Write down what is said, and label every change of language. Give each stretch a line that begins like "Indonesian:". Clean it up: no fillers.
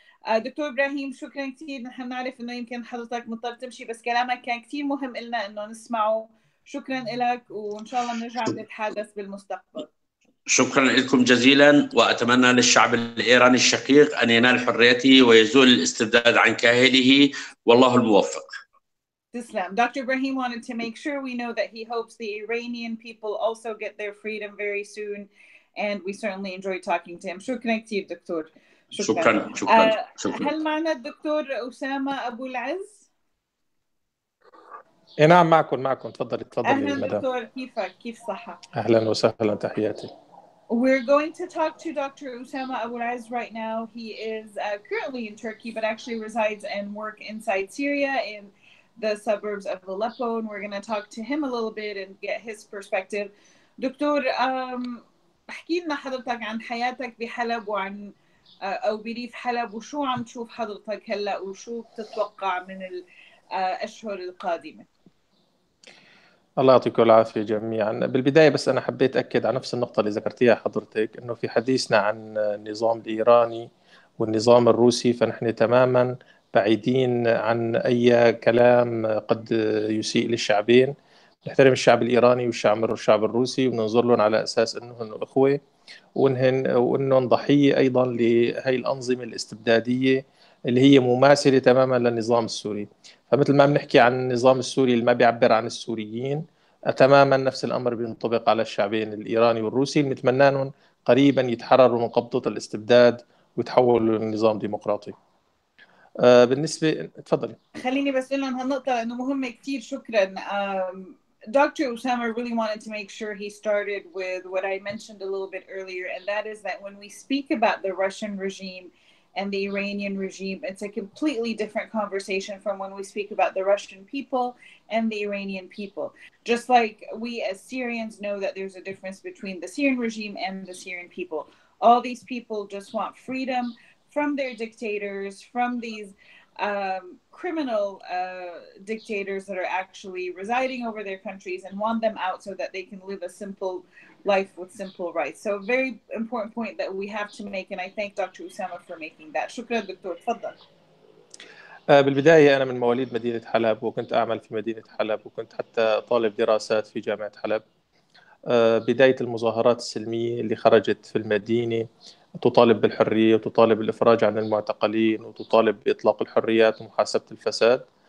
Arabic: دكتور إبراهيم، شكرا كثير. نحن نعرف انه يمكن حضرتك مضطر تمشي، بس كلامك كان كثير مهم لنا انه نسمعه. شكرا لك، وان شاء الله نرجع نتحدث بالمستقبل. شكرا لكم جزيلا، وأتمنى للشعب الإيراني الشقيق أن ينال حريته ويزول الاستبداد عن كاهله، والله الموفق.
English: Islam. Dr. Ibrahim wanted to make sure we know that he hopes the Iranian people also get their freedom very soon, and we certainly enjoyed talking to him.
Arabic: شكرا كثير دكتور. شكرا. هل معنا الدكتور أسامة أبو العز؟ نعم، معكم. تفضلي أهلا مدام. دكتور، كيفك؟ كيف صحة؟ أهلا وسهلا، تحياتي.
English: We're going to talk to Dr. Usama Abu Aiz right now. He is currently in Turkey, but actually resides and works inside Syria in the suburbs of Aleppo. And we're going to talk to him a little bit and get his perspective.
Arabic: دكتور، احكي لنا حضرتك عن حياتك بحلب وعن أو بريف حلب، وشو عم تشوف حضرتك هلأ، وشو بتتوقع من الأشهر القادمة؟ الله يعطيكم العافية جميعا. بالبداية بس أنا حبيت أكد على نفس النقطة اللي ذكرتيها حضرتك، أنه في حديثنا عن النظام الإيراني والنظام الروسي فنحن تماما بعيدين عن أي كلام قد يسيء للشعبين. نحترم الشعب الإيراني والشعب الروسي، وننظر لهم على أساس أنهم إخوة، وأنهم ضحية أيضا لهي الأنظمة الاستبدادية اللي هي مماثلة تماما للنظام السوري. فمثل ما بنحكي عن النظام السوري اللي ما بيعبر عن السوريين، تماما نفس الأمر بينطبق على الشعبين الإيراني والروسي اللي نتمنى لهم قريبا يتحرروا من قبضة الاستبداد ويتحولوا لنظام ديمقراطي. بالنسبة تفضلي. خليني بس أقول لهم هالنقطة لأنه مهمة كتير. شكرا.
English: Dr. Usama really wanted to make sure he started with what I mentioned a little bit earlier, and that is that when we speak about the Russian regime and the Iranian regime, it's a completely different conversation from when we speak about the Russian people and the Iranian people. Just like we as Syrians know that there's a difference between the Syrian regime and the Syrian people. All these people just want freedom from their dictators, from these criminal dictators that are actually residing over their countries, and want them out so that they can live a simple life with simple rights. So a very important point that we have to make, and I thank Dr. Usama for making that.
Arabic: شكرا دكتور، تفضل. بالبداية أنا من مواليد مدينة حلب، وكنت أعمل في مدينة حلب، وكنت حتى طالب دراسات في جامعة حلب. بداية المظاهرات السلمية اللي خرجت في المدينة تطالب بالحرية وتطالب بالإفراج عن المعتقلين وتطالب بإطلاق الحريات ومحاسبة الفساد.